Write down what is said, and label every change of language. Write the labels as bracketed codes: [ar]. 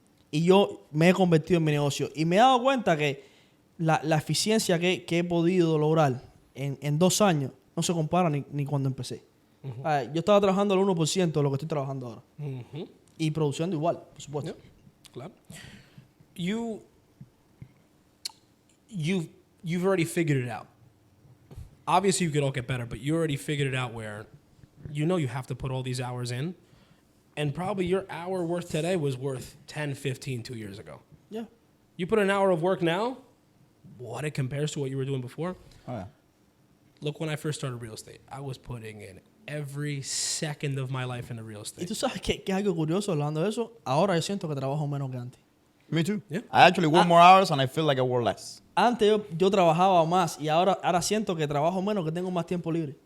[es] Y yo me he convertido en mi negocio. Y me he dado cuenta que la eficiencia que he podido lograr en 2 años no se compara ni cuando empecé. Yo estaba trabajando al 1% de lo que estoy trabajando ahora. Y produciendo igual, por supuesto. Claro. [en] You've already figured it out. Obviously, you could all get better, but you already figured it out where you have to put all these hours in. And probably your hour worth today was worth 10, 15, 2 years ago. Yeah. You put an hour of work now, what it compares to what you were doing before. Oh, yeah. Look, when I first started real estate, I was putting in every second of my life into real estate. [es] Y tú sabes que es algo curioso hablando de eso. Ahora yo siento que trabajo menos que antes. [en] Me too. Yeah. I actually work more hours and I feel like I work less. [es] Antes yo trabajaba más y ahora siento que trabajo menos, que tengo más tiempo libre.